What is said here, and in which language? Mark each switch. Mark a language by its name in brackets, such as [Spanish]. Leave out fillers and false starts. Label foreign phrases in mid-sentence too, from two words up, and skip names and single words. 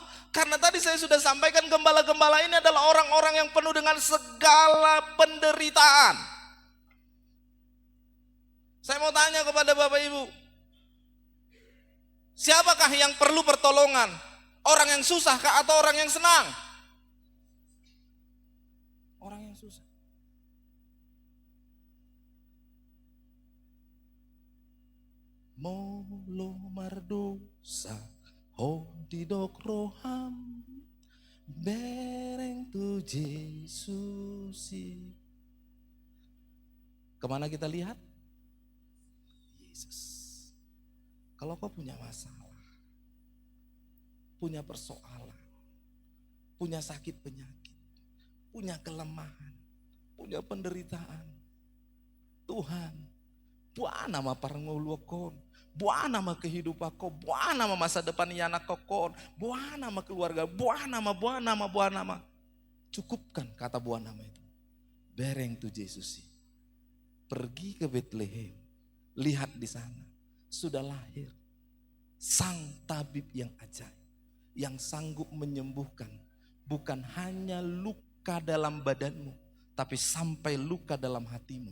[Indonesian] Karena tadi saya sudah sampaikan gembala-gembala ini adalah orang-orang yang penuh dengan segala penderitaan. Saya mau tanya kepada Bapak Ibu, siapakah yang perlu pertolongan? Orang yang susah kah atau orang yang senang? Orang yang susah. [Batak Toba] Molo mardosa ho didok roham bereng tu Yesusi. [Indonesian] Kemana kita lihat? Yesus. Kalau kau punya masalah, punya persoalan, punya sakit penyakit, punya kelemahan, punya penderitaan, Tuhan, buah nama parangulokon, buah nama kehidupan kau, buah nama masa depan anak kau, buah nama keluarga, buah nama. Cukupkan kata buah nama itu. [Batak Toba] Bereng tu Yesusi. [Indonesian] Pergi ke Bethlehem. Lihat di sana, sudah lahir sang tabib yang ajaib, yang sanggup menyembuhkan bukan hanya luka dalam badanmu, tapi sampai luka dalam hatimu.